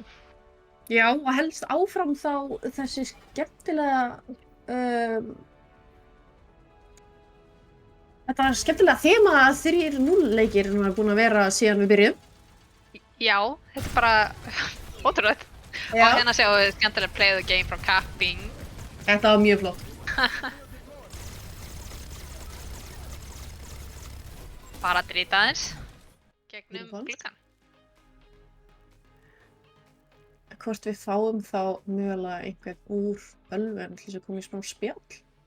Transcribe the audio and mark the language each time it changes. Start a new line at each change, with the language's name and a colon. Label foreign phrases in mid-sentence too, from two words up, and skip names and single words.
Icelandic: Já, og helst áfram þá þessi skemmtilega þetta skemmtilega þema að 3-0 leikir er búin að vera síðan við byrjum. Já, þetta er bara ótrúlegt. Já. Og hérna sjáum við skemmtilega
English: play the game from capping.
Icelandic: Þetta var mjög flott. Bara að drita aðeins gegnum Flott. gluggan. Hvort við fáum þá mögulega einhvern úr Bölvun til þess að koma í smá spjall.